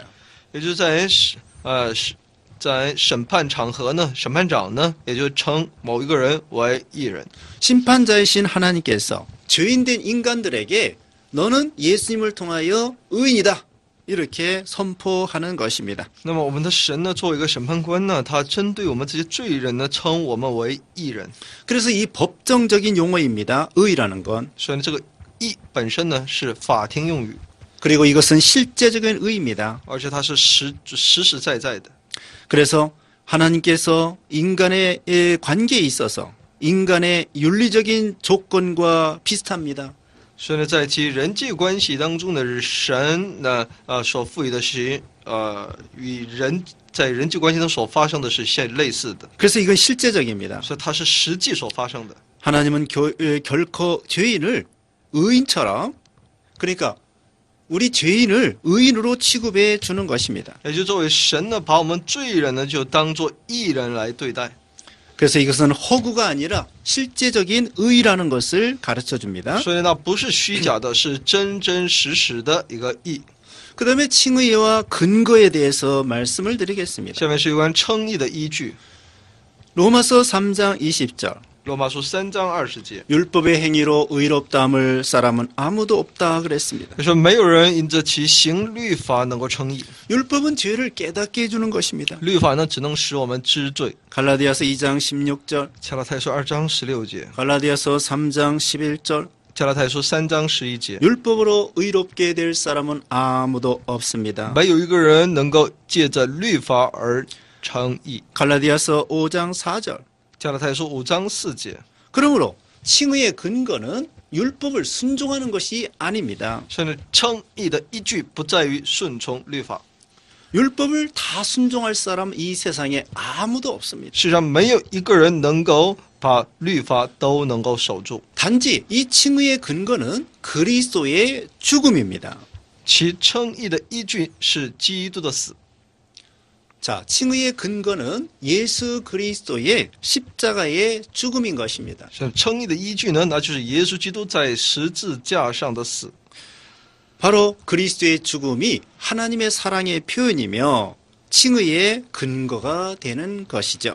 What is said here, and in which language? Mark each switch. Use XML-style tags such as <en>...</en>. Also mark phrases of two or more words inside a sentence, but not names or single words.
<zh>也就是在审判场合呢，审判长呢，也就称某一个人为义人。</zh> <ko>심판자이신 하나님께서 죄인된 인간들에게 너는 예수님을 통하여 의인이다 이렇게 선포하는 것입니다.</ko> <zh>那么我们的神呢，作为一个审判官呢，他针对我们这些罪人呢，称我们为义人。</zh> <ko>그래서 이 법정적인 용어입니다. 의라는 건.</ko> <zh>所以这个义本身呢是法庭用语，</zh> <ko>그리고 이것은 실제적인 의입니다.</ko> <zh>而且它是实实在在的。</zh> <ko>그래서 하나님께서 인간의 관계에 있어서 인간의 윤리적인 조건과 비슷합니다.</ko> <zh>所以呢，在其人际关系当中呢，神呢所赋予的是与人在人际关系中所发生的是类似的，</zh> <ko>그래서 이건 실제적입니다.</ko> <zh>所以它是实际所发生的。</zh> <ko>하나님은 결코 죄인을 의인처럼 그러니까 우리 죄인을 의인으로 취급해 주는 것입니다.</ko> <zh>也就作为神呢，把我们罪人呢就当作义人来对待。</zh> <ko>그래서 이것은 허구가 아니라 실제적인 의라는 것을 가르쳐 줍니다.</ko> <zh>所以呢，不是虚假的，是真真实实的一个义。</zh> <ko>그 다음에 칭의와 근거에 대해서 말씀을 드리겠습니다.</ko> <zh>下面是有关称义的依据，</zh> <ko>로마서 3장 20절.</ko> <zh>罗马书3章20节，</zh> <ko>율법의 행위로 의롭다함을 사람은 아무도 없다 그랬습니다.</ko> <zh>他说没有人因着其行律法能够称义，</zh> <ko>율법은 죄를 깨닫게 해주는 것입니다.</ko> <zh>律法呢只能使我们知罪。</zh> <ko>갈라디아서 2장 16절,</ko> <zh>加拉太书2章16节，</zh> <ko>갈라디아서 3장 11절.</ko> <zh>加拉太书3章11节，</zh> <ko>율법으로 의롭게 될 사람은 아무도 없습니다.</ko> <zh>没有一个人能够借着律法而称义。</zh> <ko>갈라디아서 5장 4절.</ko> <zh>加拉太书5章4节，</zh> <ko>그러므로 칭의의 근거는 율법을 순종하는 것이 아닙니다.</ko> <zh>甚至称义的依据不在于顺从律法。</zh> <ko>율법을 다 순종할 사람 이 세상에 아무도 없습니다.</ko> <zh>世上没有一个人能够把律法都能够守住，</zh> <ko>단지 이 칭의의 근거는 그리스도의 죽음입니다.</ko> <zh>其称义的依据是基督的死。</zh> <ko>자, 칭의의 근거는 예수 그리스도의 십자가의 죽음인 것입니다.</ko> <zh>称义的依据呢，那就是耶稣基督在十字架上的死。</zh> <ko>바로 그리스도의 죽음이 하나님의 사랑의 표현이며 칭의의 근거가 되는 것이죠.</ko>